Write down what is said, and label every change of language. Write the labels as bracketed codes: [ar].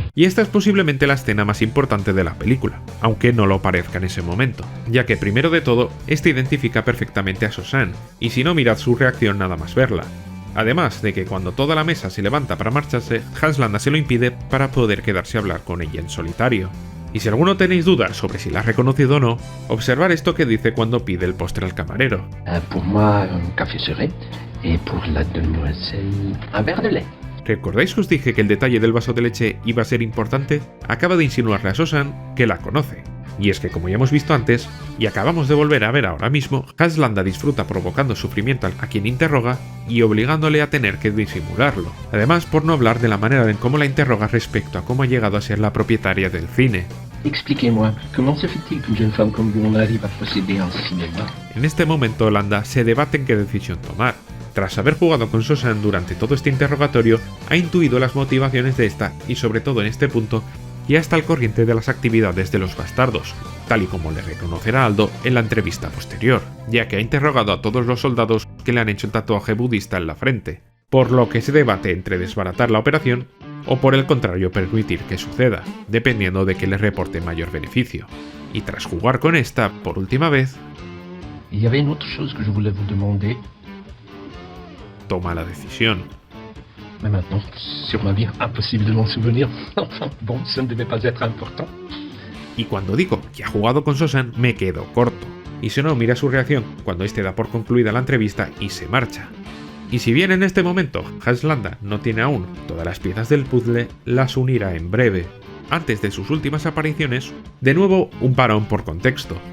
[es] Y esta es posiblemente la escena más importante de la película, aunque no lo parezca en ese momento, ya que primero de todo, este identifica perfectamente a Sosan, y si no mirad su reacción nada más verla. Además de que cuando toda la mesa se levanta para marcharse, Hans Landa se lo impide para poder quedarse a hablar con ella en solitario. Y si alguno tenéis dudas sobre si la ha reconocido o no, observar esto que dice cuando pide el postre al camarero. [fr] Pour moi, un café serré, et pour la demoiselle, un verre de lait. [es] ¿Recordáis que os dije que el detalle del vaso de leche iba a ser importante? Acaba de insinuarle a Sosan que la conoce. Y es que, como ya hemos visto antes, y acabamos de volver a ver ahora mismo, Hans Landa disfruta provocando sufrimiento a quien interroga y obligándole a tener que disimularlo. Además, por no hablar de la manera en cómo la interroga respecto a cómo ha llegado a ser la propietaria del cine. [fr] Expliquez-moi, comment se fait-il qu'une jeune femme comme vous arrive à posséder un cinéma? [es] En este momento, Landa se debate en qué decisión tomar. Tras haber jugado con Sosan durante todo este interrogatorio, ha intuido las motivaciones de esta y, sobre todo en este punto, ya está al corriente de las actividades de los bastardos, tal y como le reconocerá Aldo en la entrevista posterior, ya que ha interrogado a todos los soldados que le han hecho el tatuaje budista en la frente, por lo que se debate entre desbaratar la operación o por el contrario permitir que suceda, dependiendo de que le reporte mayor beneficio. Y tras jugar con esta por última vez, [fr] Il y avait une autre chose que je voulais vous demander, [es] toma la decisión. [fr] mais maintenant, sur ma vie, impossible de m'en souvenir. Enfin, bon, ça ne devait pas être important. [es] Y cuando digo que ha jugado con Sosan, me quedo corto. Y si no, mira su reacción cuando este da por concluida la entrevista y se marcha. Y si bien en este momento Hans Landa no tiene aún todas las piezas del puzzle, las unirá en breve. Antes de sus últimas apariciones, de nuevo un parón por contexto.